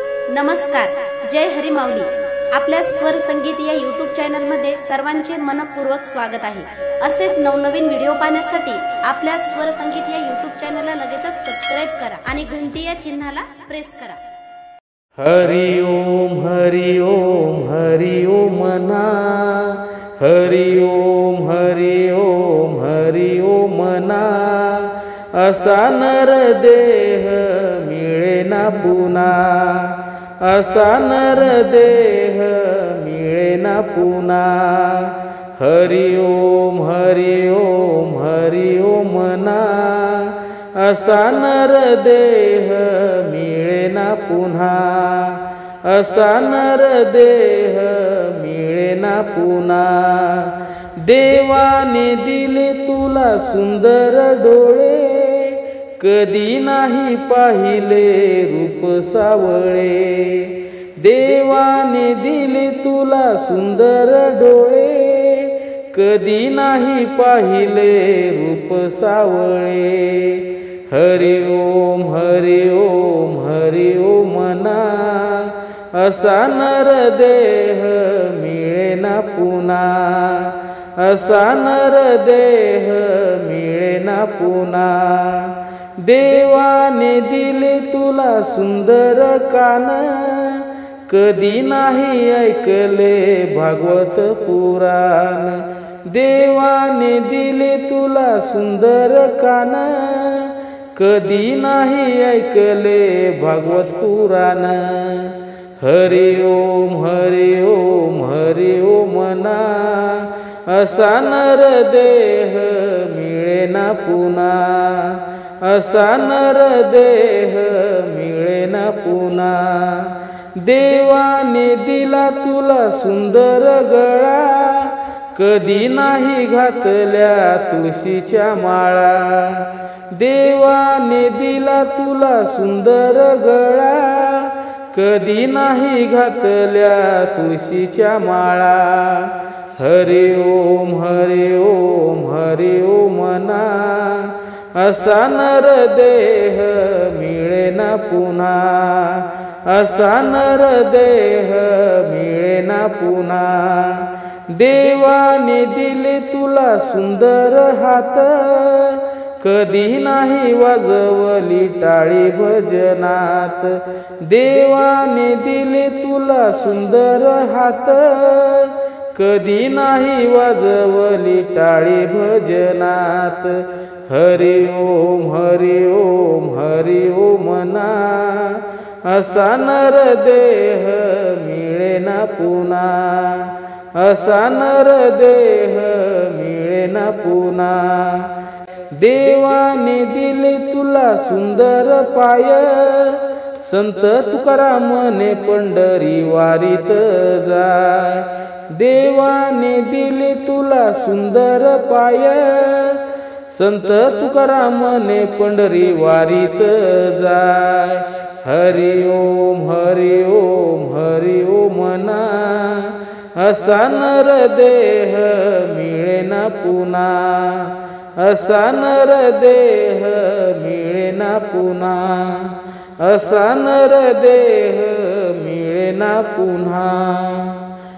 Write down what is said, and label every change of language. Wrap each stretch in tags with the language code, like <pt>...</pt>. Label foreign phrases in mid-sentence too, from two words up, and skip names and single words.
<mr>नमस्कार, जय हरी माऊली। आपल्या स्वर संगीत या</mr> <en>YouTube channel</en> <mr>मध्ये सर्वांचे मनपूर्वक स्वागत आहे। असेच नवनवीन व्हिडिओ पाहण्यासाठी आपल्या स्वर संगीत या</mr> <en>YouTube channelला</en> <mr>लगेचच सबस्क्राइब करा आणि घंटी या चिन्हाला प्रेस करा। हरि ओम हरि ओम हरि ओम मना, हरि ओम हरि ओम हरि ओम मना। असा नर देह मिळेना पुन्हा, असा नर देह मिळेना पुन्हा। हरि ओम हरि ओम हरि ओम मना, असा नर देह मिळेना पुन्हा, असा नर देह मिळेना पुन्हा। देवाने दिले तुला सुंदर डोळे, कधी नाही पाहिले रूप सावळे। देवाने दिले तुला सुंदर डोळे, कधी नाही पाहिले रूप सावळे। हरि ओम हरि ओम हरि ओम मना, असा नर देह मिळेना पुन्हा, असा नर देह मिळेना पुन्हा। देवाने दिले तुला सुंदर कान, कधी नाही ऐकले भागवत पुराण। देवाने दिले तुला सुंदर कान, कधी नाही ऐकले भागवत पुराण। हरि ओम हरि ओम हरि ओम मना, असा नर देह मिळेना पुन्हा, असा नर देह मिळेना पुन्हा। देवाने दिला तुला सुंदर गळा, कधी नाही घातल्या तुळशीच्या माळा। देवाने दिला तुला सुंदर गळा, कधी नाही घातल्या तुळशीच्या माळा। हरि ओम हरि ओम हरि ओम मना, असा नर देह मिळेना पुन्हा, असा नर देह मिळेना पुन्हा। देवाने दिले तुला सुंदर हात, कधी नाही वाजवली टाळी भजनात। देवाने दिले तुला सुंदर हात, कधी नाही वाजवली टाळी भजनात। हरि ओम हरि ओम हरि ओम मना, असा नर देह मिळेना पुन्हा, असा नर देह मिळेना पुन्हा। देवाने दिले तुला सुंदर पाय, संत तुकारामने पंढरी वारीत जाय। देवाने दिले तुला सुंदर पाय, संत तुकारामने पंढरी वारीत जाय। हरि ओम हरि ओम हरि ओम मना, असा नर देह मिळेना पुन्हा, असा नर देह मिळेना पुन्हा, असा नर देह मिळेना पुन्हा।</mr>